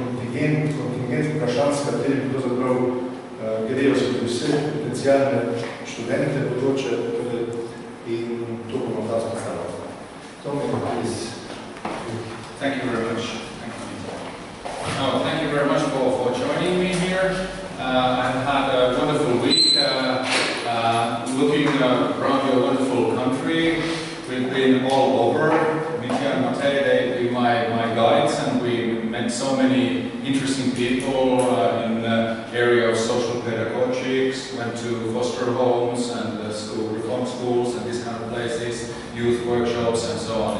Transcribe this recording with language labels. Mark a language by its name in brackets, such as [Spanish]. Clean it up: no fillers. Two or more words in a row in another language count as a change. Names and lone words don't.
[Slovenian] kontingent vprašanj, s katerim pravzaprav grejo skozi vse potencijalne študente bodoče in to bomo da spostavljati. [English] Tommya, please. Thank you very much. Thank you very much for joining me here. I've had a wonderful week looking around your wonderful country. We've been all over. Mika and Matej, they've been my guides, and we met so many interesting people in the area of social pedagogics, went to foster homes and reform schools and these kind of places, youth workshops and so on.